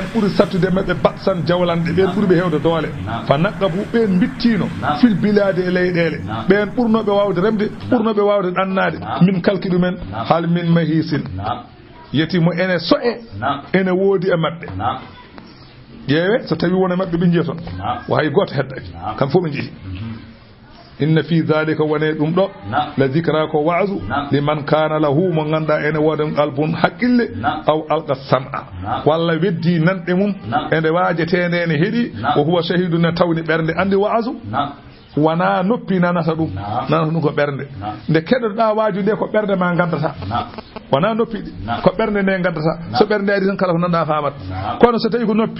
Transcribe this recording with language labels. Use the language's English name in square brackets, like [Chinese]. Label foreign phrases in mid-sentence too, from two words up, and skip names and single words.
[Fula] ɓuuri sattude maɓɓe batsan jawlanɗe ɓen ɓuuri ɓe hewde doole fa naqabu ɓen bittino fil bilade e leyɗele ɓen ɓurnoɓe wawde remde ɓurnoɓe wawde ɗannade min kalki ɗumen hal min mahisin yetimo ene so'e ene woodi e maɓɓe ƴeewe so tawi wona maɓɓe ɓe jiya toon o hay goto heddaki kam fof ɓe jeehi inna [Arabic] في ذلك [Fula] wone ɗum ɗo [Arabic] لذكرى [Fula] ko wa'zu [Arabic] لمن كان له [Fula] mo ganda ene woden qalbun haqqille aw [Arabic] ألقى السمع [Fula] walla weddi nanɗe mum ende wajetede ene heeɗi o [Arabic] هو شهيد [Fula] ne tawni ɓernde andi wa'zu wana noppi nanata ɗum nanata ɗum ko ɓernde nde keɗoɗa waaju nde ko ɓernde ma gaddata wana noppi ɗi ko ɓernde nde gaddata so ɓernde ari tan kala ko nanɗa famat kono so tawi ko noppi